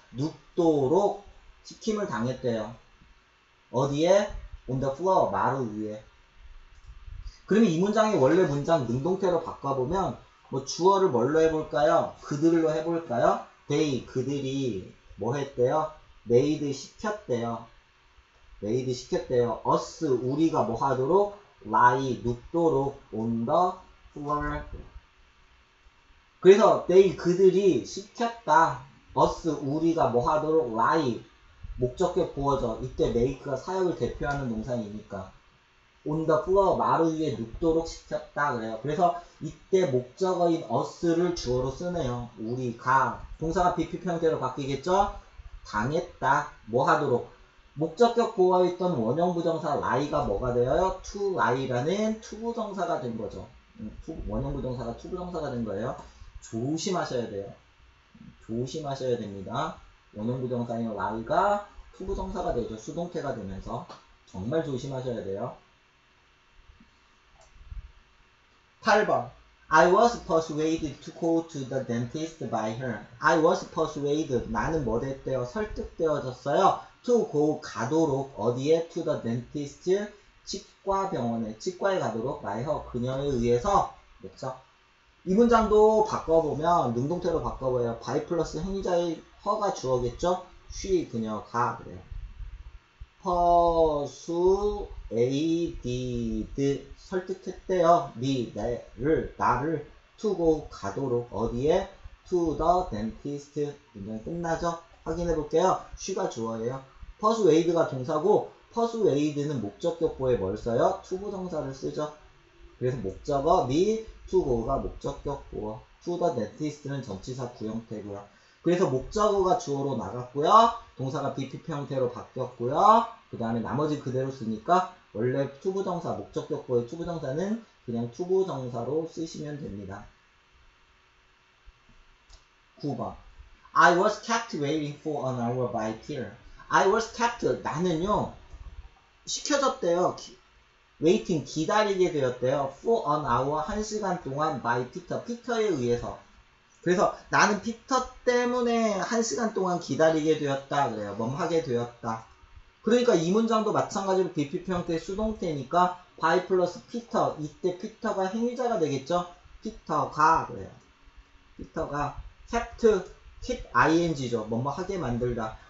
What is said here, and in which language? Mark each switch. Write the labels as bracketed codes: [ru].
[ko] 눕도록 시킴을 당했대요. 어디에? [en] on the floor. [ko] 마루 위에. 그러면 이 문장의 원래 문장 능동태로 바꿔보면 뭐 주어를 뭘로 해볼까요? 그들로 해볼까요? they 그들이 뭐 했대요? made 시켰대요. made 시켰대요. [en] us [ko] 우리가 뭐 하도록 [en] lie [ko] 눕도록 [en] on the floor. [ko] 그래서 they 그들이 시켰다. us 우리가 뭐 하도록 lie 목적격 부어져. 이때 make가 사역을 대표하는 동사이니까 [en] on the floor [ko] 마루 위에 눕도록 시켰다 그래요. 그래서 이때 목적어인 us를 주어로 쓰네요. 우리가 동사가 BP 형태로 바뀌겠죠? 당했다. 뭐 하도록 목적격 부어있던 원형 부정사 lie가 뭐가 되어요? to lie라는 투부정사가 된 거죠. 원형 부정사가 투부정사가 된 거예요. 조심하셔야 돼요. 조심하셔야 됩니다. 원형 부정사인 lie가 투부정사가 되죠. 수동태가 되면서 정말 조심하셔야 돼요. 8번 [en] I was persuaded to go to the dentist by her. I was persuaded. [ko] 나는 뭐 됐대요? 설득되어졌어요. to go 가도록 어디에? [en] to the dentist [ko] 치과 병원에 치과에 가도록 [en] by her [ko] 그녀에 의해서 그렇죠? 이 문장도 바꿔보면 능동태로 바꿔봐요. by 플러스 행위자의 her가 주어겠죠? she 그녀가 그래요. persuaded 설득했대요. 나를 to go 가도록 어디에? [en] to the dentist. [ko] 문장 끝나죠? 확인해 볼게요. she가 주어예요. persuade가 동사고 persuade는 목적격보에 뭘 써요? 투부정사를 쓰죠. 그래서 목적어 [en] me to go가 [ko] 목적격보어 [en] to the dentist는 [ko] 전치사 구형태고요. 그래서 목적어가 주어로 나갔고요. 동사가 BPP 형태로 바뀌었고요. 그 다음에 나머지 그대로 쓰니까 원래 투부정사, 목적격보의 투부정사는 그냥 투부정사로 쓰시면 됩니다. 9번 [en] I was kept waiting for an hour by Peter. I was kept, [ko] 나는요 시켜졌대요. waiting, 기다리게 되었대요. [en] for an hour, [ko] 1시간 동안 [en] by Peter, [ko] 피터에 의해서. 그래서 나는 피터 때문에 1시간 동안 기다리게 되었다 그래요. 멈하게 되었다. 그러니까 이 문장도 마찬가지로 BPP 형태의 수동태니까 by 플러스 피터. 이때 피터가 행위자가 되겠죠. 피터가 그래요. 피터가 keep ing죠. 하게 만들다.